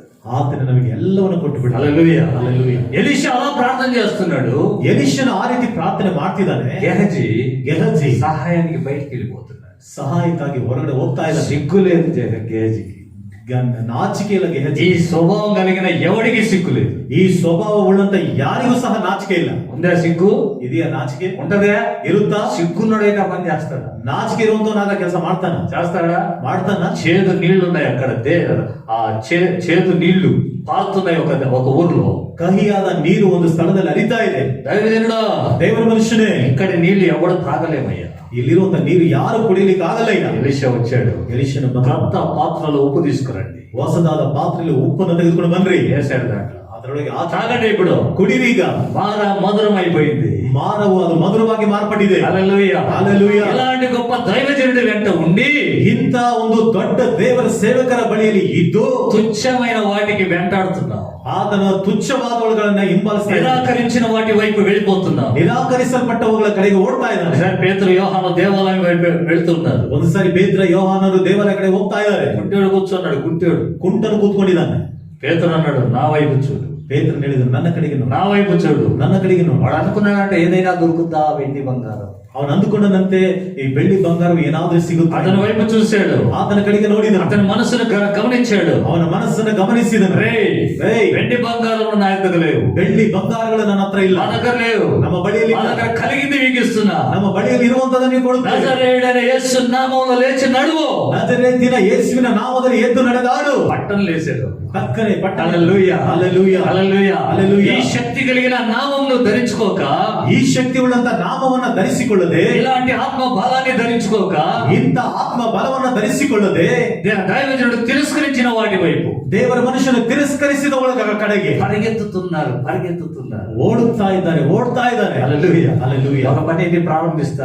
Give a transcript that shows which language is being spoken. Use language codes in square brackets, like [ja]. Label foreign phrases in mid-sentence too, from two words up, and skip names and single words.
[kn] ಆತನ ನಮಗೆ ಎಲ್ಲವನ್ನು ಕೊಟ್ಟು ಬಿಡ. [te] హల్లెలూయా, హల్లెలూయా. ఎలీషా అలా ప్రార్థన చేస్తున్నాడు. [kn] ಎಲೀಷನು ಆ ರೀತಿ ಪ್ರಾರ್ಥನೆ ಮಾಡ್ತಿದ್ದಾನೆ. [te] సహాయానికి బయటికి వెళ్ళిపోతున్నాడు. [kn] ಸಹಾಯಕ್ಕಾಗಿ ಹೊರಗಡೆ ಹೋಗ್ತಾ ಇದ್ದಾನೆ. [te] సిగ్గు లేదు గేహజీకి. [kn] ನಾಚಿಕೆಯ ಗೆಹಜಿ. [te] ఈ స్వభావం కలిగిన ఎవడికి సిగ్గు లేదు. [kn] ಈ ಸ್ವಭಾವ ಉಳ್ಳಂತ ಯಾರಿಗೂ ಸಹ ನಾಚಿಕೆ ಇಲ್ಲ. [te] ఉందా సిగ్గు? [kn] ಇದೆಯಾ ನಾಚಿಕೆ? [te] ఉంటదా? [kn] ಇರುತ್ತಾ? [te] సిగ్గున్నడైతే పని చేస్తాడా? [kn] ನಾಚಿಕೆ ಇರುವಂತವನಾದ ಕೆಲಸ ಮಾಡ್ತಾನ? [te] చేస్తాడా? [kn] ಮಾಡ್ತಾನ? [te] చేదు నీళ్లు ఉన్నాయి అక్కడ, ఆ చేదు నీళ్లు పారుతున్నాయి ఒక ఊర్లో. [kn] ಕಹಿಯಾದ ನೀರು ಒಂದು ಸ್ಥಳದಲ್ಲಿ ಹರಿತಾ ಇದೆ. [te] దైవజనుడా, [kn] ದೇವರ ಮನುಷ್ಯನೇ, [te] ఇక్కడి నీళ్లు ఎవడు తాగలేమయ్యా. [kn] ಇಲ್ಲಿರುವಂತ ನೀರು ಯಾರು ಕುಡಿಯಲಿಕ್ಕೆ ಆಗಲ್ಲ. ಈಗ [te] ఎలీషా వచ్చాడు. [kn] ಎಲೀಷನ [te] కొత్త పాత్రలో ఉప్పు తీసుకురండి. [kn] ಹೊಸದಾದ ಪಾತ್ರೆಯಲ್ಲಿ ಉಪ್ಪನ್ನು ತೆಗೆದುಕೊಂಡು ಬನ್ರಿ. [te] వేసాడు దాంట్లో. [kn] ಅದರೊಳಗೆ [te] తాగండి ఇప్పుడు. [kn] ಕುಡಿರಿ. ಈಗ [te] మధురం అయిపోయింది. [kn] ಮಾನವು ಅದು ಮಧುರವಾಗಿ ಮಾರ್ಪಟ್ಟಿದೆ. [te] హల్లెలూయా, హల్లెలూయా. ఇలాంటి గొప్ప దైవజనుడి వెంట ఉండి [kn] ಇಂಥ ಒಂದು ದೊಡ್ಡ ದೇವರ ಸೇವಕರ ಬಳಿಯಲ್ಲಿ ಇದ್ದು [te] తుచ్చమైన వాటికి వెంటాడుతున్నావు. [kn] ಆತನ ತುಚ್ಛವಾದವುಗಳನ್ನ ಹಿಂಬಾಲಿಸ್ತಾ ಇದ್ದಾನೆ. [te] నిరాకరించిన వాటి వైపు వెళ్ళిపోతున్నావు. [kn] ನಿರಾಕರಿಸಲ್ಪಟ್ಟವುಗಳ ಕಡೆಗೆ ಓಡ್ತಾ ಇದ್ದಾನೆ. [te] ఒకసారి పేతురు యోహాను దేవాలయం వైపు వెళ్తున్నారు. [kn] ಒಂದು ಸಾರಿ ಪೇತ್ರ ಯೋಹಾನರು ದೇವಾಲಯ ಕಡೆ ಹೋಗ್ತಾ ಇದ್ದಾರೆ. [te] గుంటేడు కూర్చున్నాడు. [kn] ಕುಂಟನು ಕೂತ್ಕೊಂಡಿದ್ದಾನೆ. [te] పేతురు అన్నాడు, నా వైపు చూడు. [kn] ಪೇತ್ರನು ಹೇಳಿದನು, ನನ್ನ ಕಡೆಗೆ ನೋಡು. [te] నా వైపు చూడు. [kn] ನನ್ನ ಕಡೆಗೆ ನೋಡು. [te] వాడు అనుకున్నాడంటే ఏదైనా దొరుకుద్దా, వెండి బంగారం. [kn] ಅವನು ಅಂದುಕೊಂಡಂತೆ ಈ ಬೆಳ್ಳಿ ಬಂಗಾರವು ಏನಾದ್ರೂ ಸಿಗುತ್ತೆ. [te] అతని వైపు చూశాడు. [kn] ಆತನ ಕಡೆಗೆ ನೋಡಿದನು. [te] అతని మనసును గమనించాడు. [kn] ಅವನ ಮನಸ್ಸನ್ನು ಗಮನಿಸಿದನು. [te] వెండి బంగారం నా దగ్గర లేవు. [kn] ಬೆಳ್ಳಿ ಬಂಗಾರಗಳು ನನ್ನ ಹತ್ರ ಇಲ್ಲ. [te] నా దగ్గర లేవు. [kn] ನಮ್ಮ బಳಿಯಲ್ಲಿ [te] నా దగ్గర కలిగింది మీకు ఇస్తున్నా. [kn] ನಮ್ಮ బಳಿಯಲ್ಲಿ ಇರುವಂತದನ್ನು ನೀವು ಕೊಡುತ್ತೇವೆ. [te] నజరేయుడైన యేసు నామములో లేచి నడువు. [kn] ನಜರೇತಿನ ಯೇಸುವಿನ ನಾಮದಲ್ಲಿ ಎದ್ದು ನಡೆದಾಡು. [te] పట్టణం లేచాడు. పక్కనే పట్టణ. హల్లెలూయా, హల్లెలూయా, హల్లెలూయా, హల్లెలూయా. ఈ శక్తి కలిగిన నామమును ధరించుకోక, [kn] ಈ ಶಕ್ತಿ ಉಳ್ಳಂತ ನಾಮವನ್ನ ಧರಿಸಿಕೊಳ್ಳದೆ, [te] ఇలాంటి ఆత్మ బలాన్ని ధరించుకోక, [kn] ಇಂಥ ಆತ್ಮ ಬಲವನ್ನ ಧರಿಸಿಕೊಳ್ಳದೆ, [te] దైవజనుడు తిరస్కరించిన వాటి వైపు, [kn] ದೇವರ ಮನುಷ್ಯನು ತಿರಸ್ಕರಿಸಿದ ಒಳಗ ಕಡೆಗೆ [te] పరిగెత్తుతున్నారు. [kn] ಓಡುತ್ತಾ ಇದ್ದಾರೆ. [te] హల్లెలూయా, హల్లెలూయా. ఒక పని ఏంటి ప్రారంభిస్తాం?